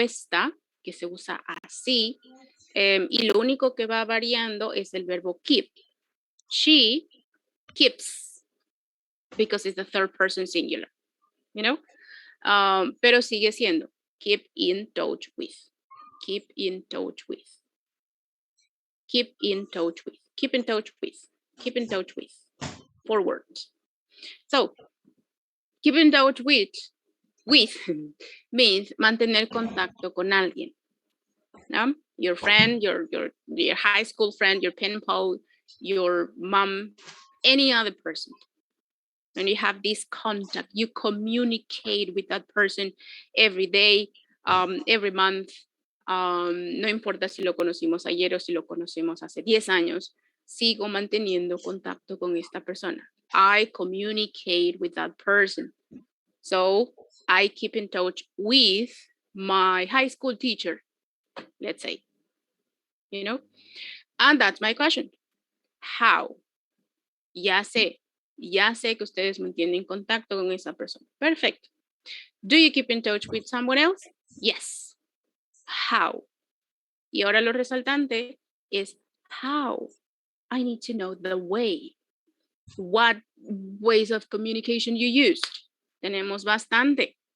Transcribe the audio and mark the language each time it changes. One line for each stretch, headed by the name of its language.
Spanish: respuesta que se usa así y lo único que va variando es el verbo keep.
English: She keeps because it's the third person singular, you know?
Spanish: Pero sigue siendo
English: keep in touch with, keep in touch with, keep in touch with, keep in touch with, keep in touch with, forward. So, keep in touch with means
Spanish: mantener contacto con alguien. ¿No?
English: Your friend, your high school friend, your pen pal, your mom, any other person. And you have this contact, you communicate with that person every day, every month.
Spanish: No importa si lo conocimos ayer o si lo conocimos hace 10 años, sigo manteniendo contacto con esta persona.
English: I communicate with that person. So I keep in touch with my high school teacher, let's say, you know, and that's my question. How?
Spanish: Ya sé que ustedes mantienen contacto con esa persona.
English: Perfect. Do you keep in touch with someone else? Yes. How?
Spanish: Y ahora lo resaltante es how.
English: I need to know the way. What ways of communication you use.
Spanish: Tenemos bastante.